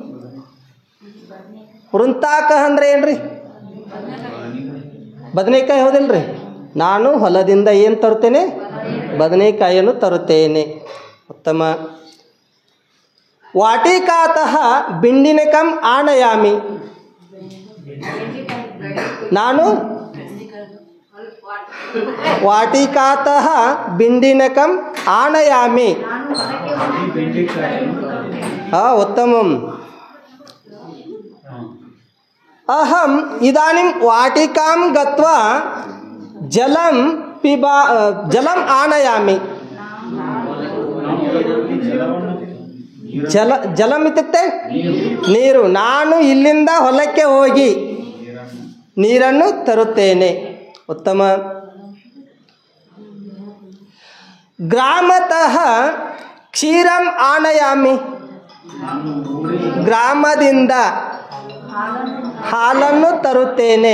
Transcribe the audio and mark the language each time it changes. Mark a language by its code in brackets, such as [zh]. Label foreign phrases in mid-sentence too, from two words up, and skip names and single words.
[kn] ವೃಂತಾಕ ಅಂದರೆ ಏನ್ರಿ ಬದನೆಕಾಯಿ ಹೌದಿಲ್ರಿ ನಾನು ಹೊಲದಿಂದ ಏನು ತರುತ್ತೇನೆ ಬದನೆಕಾಯಿಯನ್ನು ತರುತ್ತೇನೆ [sa] ಉತ್ತಮ ವಾಟಿಕಾತಃ ಬಿಂಡಿನಕಂ ಆನಯಾಮಿ [kn] ನಾನು [sa] वाटिकातः बिण्डिनकम् आनयामि। उत्तमम्। अहम् इदानीं वाटिकां गत्वा जलम् आनयामि। जलम् इत्युक्ते ನೀರು। [kn] ನಾನು ಇಲ್ಲಿಂದ ಹೊಲಕ್ಕೆ ಹೋಗಿ ನೀರನ್ನು ತರುತ್ತೇನೆ। [sa] ಉತ್ತಮ। ಗ್ರಾಮತಃ ಕ್ಷೀರಂ ಆನಯಾಮಿ। [kn] ಗ್ರಾಮದಿಂದ ಹಾಲನ್ನು ತರುತ್ತೇನೆ।